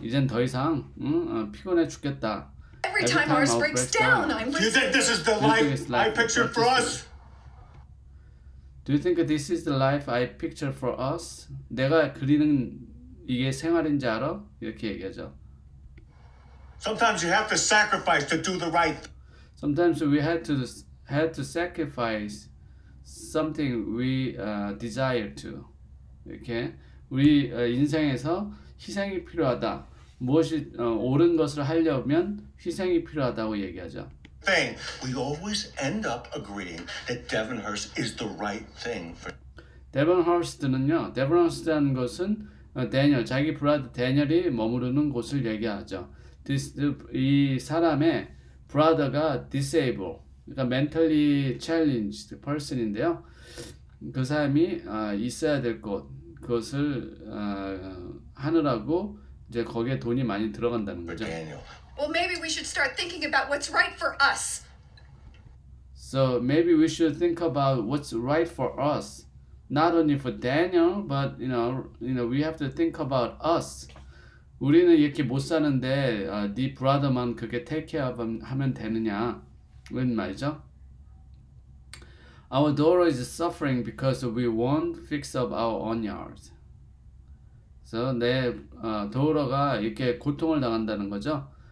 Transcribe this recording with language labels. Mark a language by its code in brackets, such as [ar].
[ko] 이젠 더 이상 피곤해 죽겠다. [en] Every time ours breaks down, I'm Do you think this is the Do you think it's life I like pictured for us? Do you think this is the life I picture for us? [ko] 내가 그리는 이게 생활인지 알아? 이렇게 얘기하죠. [en] Sometimes you have to sacrifice to do the right thing. Sometimes we had to sacrifice something we desire to. [ko] 이렇게 우리 인생에서 희생이 필요하다. 무엇이 옳은 것을 하려면 희생이 필요하다고 얘기하죠. [en] We always end up agreeing that Devonhurst is the right thing for. [ko] 데번허스트는요. 데번허스트라는 것은 데니얼, 자기 브라더 데니얼이 머무르는 곳을 얘기하죠. 이 사람의 브라더가 disable, 그러니까 [en] mentally challenged person [ko] 인데요. 그 사람이 있어야 될 곳, 그것을 하느라고 이제 거기에 돈이 많이 들어간다는 거죠. [en] Daniel. well, maybe we should start thinking about what's right for us. So maybe we should think about what's right for us, not only for Daniel, but we have to think about us. [ko] 우리는 이렇게 못 사는데 네 브라더만 그게 [en] take care of [ko] 하면 되느냐 이런 말이죠. [en] Our daughter is suffering because we won't fix up our own yard. [ko] 그래서 내 daughter가 이렇게 고통을 당한다는 거죠.